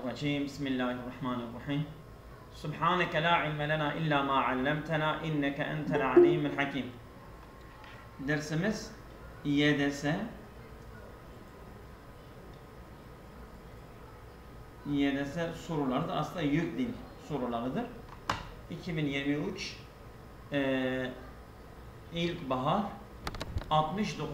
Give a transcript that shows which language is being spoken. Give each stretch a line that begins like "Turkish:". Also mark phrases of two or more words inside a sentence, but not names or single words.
Arabic: الرجيم بسم الله الرحمن الرحيم سبحانك لا علم لنا إلا ما علمتنا إنك أنت العليم الحكيم.
Turkish: Dersimiz YDS sorularıdır. Aslında yük dil sorularıdır. 2023 ilkbahar 69.